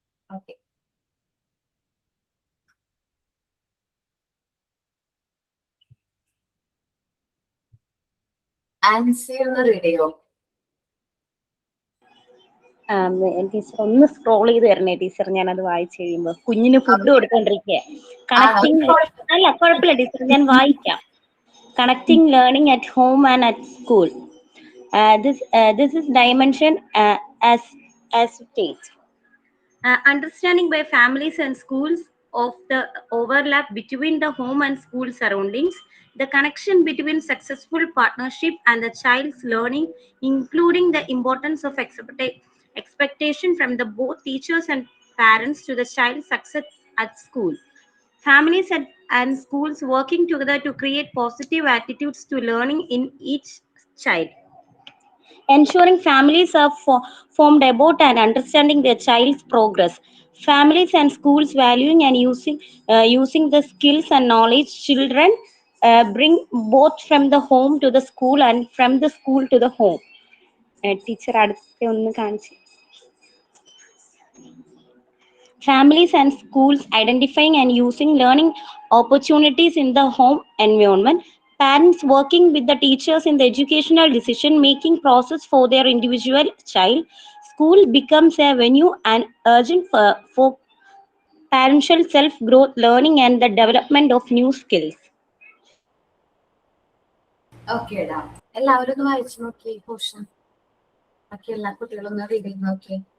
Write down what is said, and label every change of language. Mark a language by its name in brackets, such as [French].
[Malayalam] Okay, Ancy ഒന്ന് read ചെയ്യോ? Teacher ഒന്ന് സ്ക്രോൾ ചെയ്ത് തരണേ ടീച്ചർ, ഞാനത് വായിച്ചു കഴിയുമ്പോൾ. കുഞ്ഞിന് ഫുഡ് കൊടുത്തോണ്ടിരിക്കുക. കണക്ടിങ് അല്ല കുഴപ്പമില്ല ടീച്ചർ, ഞാൻ വായിക്കാം. [English] Connecting learning at home and at school. This is dimension as state. Understanding by families and schools of the overlap between the home and school surroundings, the connection between successful partnership and the child's learning, including the importance of expectation from the both teachers and parents to the child's success at school. Families and schools working together to create positive attitudes to learning in each child. Ensuring families are formed about and understanding their child's progress. Families and schools valuing and using the skills and knowledge children bring both from the home to the school and from the school to the home. [Malayalam] Teacher അടുത്ത ഒന്ന് കാണിച്ചു. [English] Families and schools identifying and using learning opportunities in the home environment. Parents working with the teachers in the educational decision-making process for their individual child. School becomes a venue and urgent for parental self-growth, learning and the development of new skills. [Malayalam] Okay ഡാ, എല്ലാവരും ഒന്ന് വായിച്ചു നോക്കി portion. ബാക്കി എല്ലാ കുട്ടികളും ഒന്ന് read ചെയ്ത് നോക്കി.